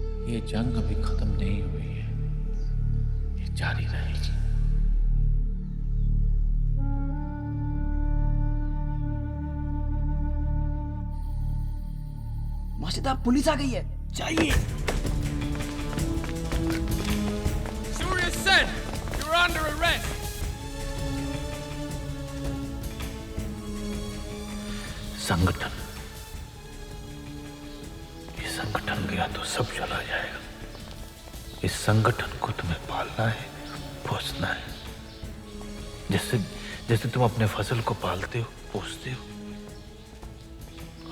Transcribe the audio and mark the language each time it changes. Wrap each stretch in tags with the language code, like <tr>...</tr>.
<hi>ये जंग अभी खत्म नहीं हुई है, ये जारी रहेगी। मास्टरदा, पुलिस आ गई है, चाहिए।</hi> <en>Surya Sen, you're under arrest.</en> <hi>संगठन, ये संगठन गया तो सब चला जाएगा। इस संगठन को तुम्हें पालना है, पोसना है, जैसे जैसे तुम अपने फसल को पालते हो, पोसते हो।</hi>